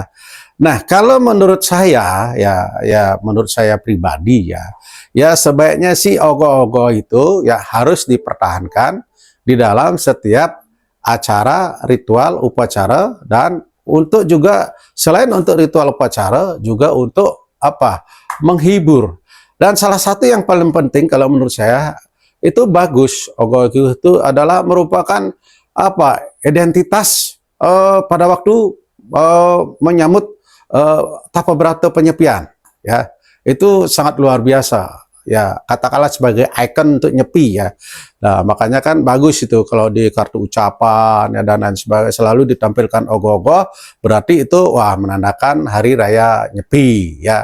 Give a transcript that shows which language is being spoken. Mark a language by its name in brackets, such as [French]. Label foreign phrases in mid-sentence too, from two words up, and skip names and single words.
[Indonesian] Nah, kalau menurut saya ya menurut saya pribadi ya sebaiknya sih ogoh-ogoh itu ya harus dipertahankan di dalam setiap acara, ritual, upacara, dan untuk juga selain untuk ritual upacara juga untuk menghibur. Dan salah satu yang paling penting kalau menurut saya itu bagus, ogoh-ogoh itu adalah merupakan identitas pada waktu menyambut tapa berata penyepian, ya itu sangat luar biasa. Ya, katakanlah sebagai ikon untuk nyepi ya. Nah, makanya kan bagus itu kalau di kartu ucapan ya, dan lain sebagainya selalu ditampilkan ogoh-ogoh, berarti itu wah menandakan hari raya nyepi ya.